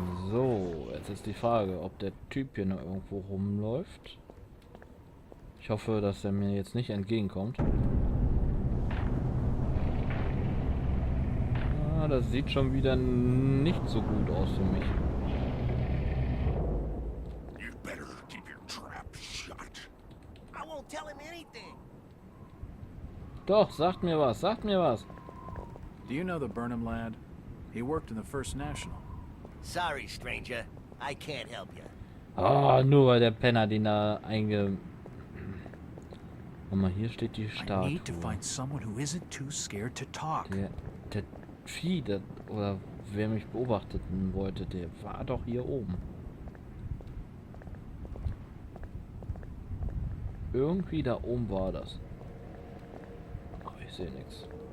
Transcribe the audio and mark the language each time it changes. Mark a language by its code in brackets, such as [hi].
[de] So, jetzt ist die Frage, ob der Typ hier noch irgendwo rumläuft. Ich hoffe, dass er mir jetzt nicht entgegenkommt. Ah, das sieht schon wieder nicht so gut aus für mich. [en] You better keep your trap shut. I won't tell him anything. [de] Doch, sagt mir was, sagt mir was. [en] Do you know the Burnham lad? He worked in the First National. Sorry, stranger. I can't help you. [de] Ah, nur weil der Penner den da Guck mal, hier steht die [en] I [de] Statue. [en] need to find someone who isn't too scared to talk. [de] Der Vieh, oder wer mich beobachten wollte, der war doch hier oben. Irgendwie da oben war das. Aber ich sehe nichts.